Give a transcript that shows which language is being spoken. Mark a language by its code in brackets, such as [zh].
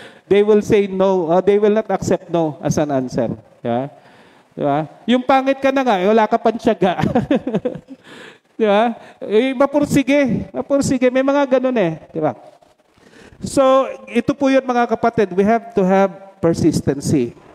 [en] They will say no, they will not accept no as an answer. [tl] Yeah? Diba? Yung pangit ka na nga, wala ka pang tiyaga. Diba? Mapursige. May mga ganon Diba? So, ito po yun mga kapatid. [en] We have to have persistency.